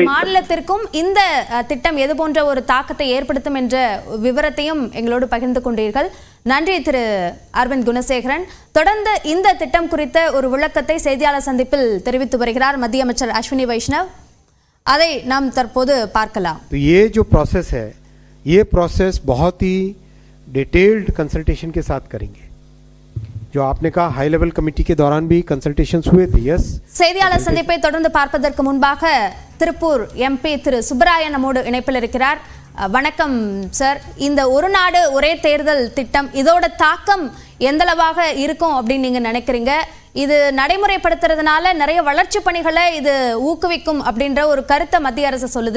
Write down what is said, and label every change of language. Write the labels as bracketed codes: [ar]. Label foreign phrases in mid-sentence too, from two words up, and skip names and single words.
[ta] மாநிலத்திற்கும் இந்த திட்டம் எது போன்ற ஒரு தாக்கத்தை ஏற்படுத்தும் என்ற விவரத்தையும் எங்களோடு பகிர்ந்து கொண்டீர்கள். நன்றி திரு அரவிந்த் குணசேகரன். தொடர்ந்து இந்த திட்டம் குறித்த ஒரு விளக்கத்தை செய்தியாளர் சந்திப்பில் தெரிவித்து வருகிறார் மத்திய அமைச்சர் அஸ்வினி வைஷ்ணவ். அதை நாம் தற்போது பார்க்கலாம். [hi] तो ये जो प्रोसेस है, ये प्रोसेस बहुत ही [en] detailed consultation [hi] के साथ करेंगे. जो आपने कहा [en] high level committee [hi] के दौरान भी कंसल्टेशंस हुए थे. यस, [ta] செய்தியாளர் சந்திப்பை தொடர்ந்து பார்ப்பதற்கு முன்பாக திருப்பூர் எம்பி திரு சுப்பராயன் நம்மோடு இணைப்பில் இருக்கிறார். வணக்கம் சார். இந்த ஒரு நாடு ஒரே தேர்தல் திட்டம், இதோட தாக்கம் எந்தளவாக இருக்கும் அப்படின்னு நீங்க நினைக்கிறீங்க? இது நடைமுறைப்படுத்துறதுனால நிறைய வளர்ச்சி பணிகளை இது ஊக்குவிக்கும் அப்படின்ற ஒரு கருத்தை மத்திய அரசு சொல்லுது.